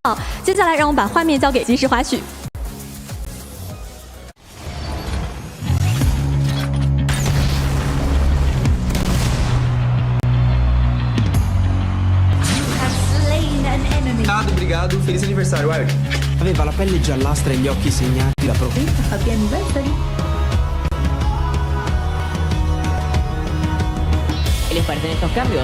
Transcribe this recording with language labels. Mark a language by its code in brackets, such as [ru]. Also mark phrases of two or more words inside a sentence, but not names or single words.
[zh] 接下来让我们把画面交给即时花絮。 [pt] Obrigado, feliz aniversário, [en] Wild. [it] Aveva la pelle giallastra e gli occhi segnati da [en] Happy anniversary. [es] ¿Qué les parecen estos cambios?